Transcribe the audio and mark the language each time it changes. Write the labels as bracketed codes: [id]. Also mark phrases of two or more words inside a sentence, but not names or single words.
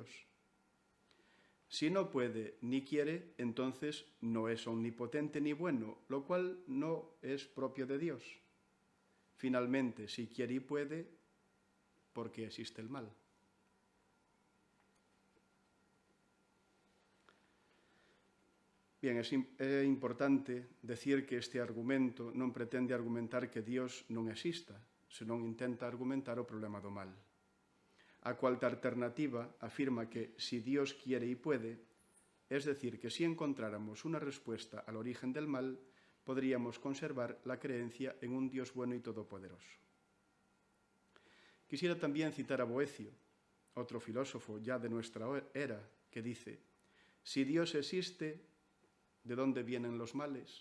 [es] Si no puede ni quiere, entonces no es omnipotente ni bueno, lo cual no es propio de Dios. Finalmente, si quiere y puede, ¿por qué existe el mal? Bien, [gl] é importante decir que este argumento non pretende argumentar que Dios non exista, senón intenta argumentar o problema do mal. A cuarta alternativa [es] afirma que si Dios quiere y puede, es decir, que si encontráramos una respuesta al origen del mal, podríamos conservar la creencia en un Dios bueno y todopoderoso. Quisiera también citar a Boecio, otro filósofo ya de nuestra era, que dice: si Dios existe, ¿de dónde vienen los males?